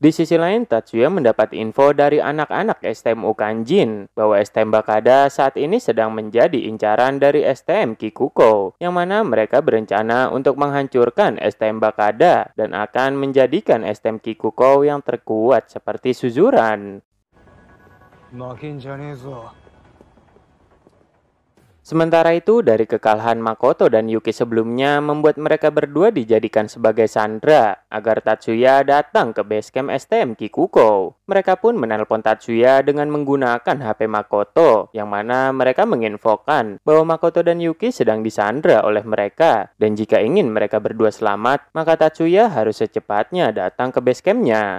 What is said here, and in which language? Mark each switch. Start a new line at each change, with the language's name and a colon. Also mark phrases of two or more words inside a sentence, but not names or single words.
Indonesian: Di sisi lain, Tatsuya mendapat info dari anak-anak STM Ukanjin bahwa STM Bakada saat ini sedang menjadi incaran dari STM Kikuko, yang mana mereka berencana untuk menghancurkan STM Bakada dan akan menjadikan STM Kikuko yang terkuat seperti Suzuran.
Japanese: 負けんじゃねえぞ。
Indonesian: Sementara itu, dari kekalahan Makoto dan Yuki sebelumnya membuat mereka berdua dijadikan sebagai sandera agar Tatsuya datang ke basecamp STM Kikuko. Mereka pun menelpon Tatsuya dengan menggunakan HP Makoto, yang mana mereka menginfokan bahwa Makoto dan Yuki sedang disandera oleh mereka, dan jika ingin mereka berdua selamat, maka Tatsuya harus secepatnya datang ke basecampnya.